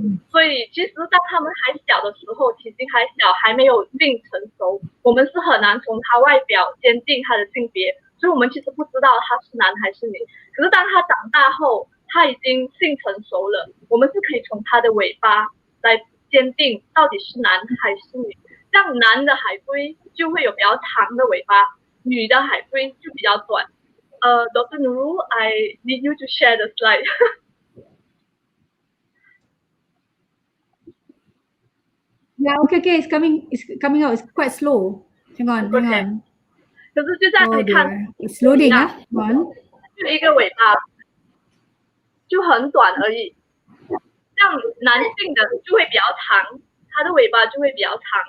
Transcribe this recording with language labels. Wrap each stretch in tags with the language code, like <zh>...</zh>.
<zh>所以其实当它们还小的时候，体型还小，还没有性成熟，我们是很难从它外表鉴定它的性别，所以我们其实不知道它是男还是女。可是当它长大后，它已经性成熟了，我们是可以从它的尾巴来鉴定到底是男还是女。像男的海龟就会有比较长的尾巴，女的海龟就比较短。</zh> <en>Dr. Nuru, I need you to share the slide. Yeah, okay, it's coming out. It's quite slow. Hang on.</en> <zh>可是就像你看</zh> <en>It's loading, huh? Hang on.</en> <zh>就一个尾巴，就很短而已。像男性的就会比较长，它的尾巴就会比较长。</zh>